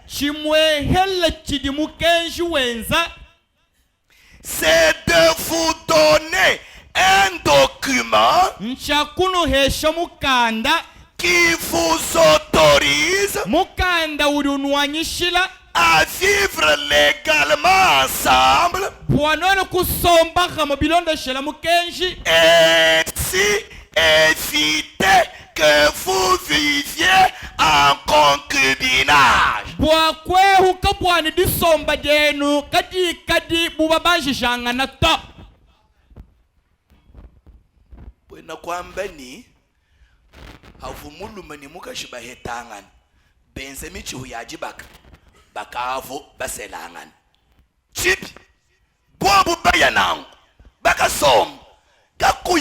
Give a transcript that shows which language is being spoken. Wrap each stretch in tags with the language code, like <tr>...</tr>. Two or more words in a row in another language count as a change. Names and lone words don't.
<fr>c'est de vous donner un document qui vous autorise à vivre légalement ensemble et ainsi éviter que vous viviez en concubinage.</fr> <lu>Bwena kwamba ni havumulumani mukashibahetangana benze michihu yajibaka bakavo baselangana chipi bobu bayanangu bakasomba kakuyi</lu>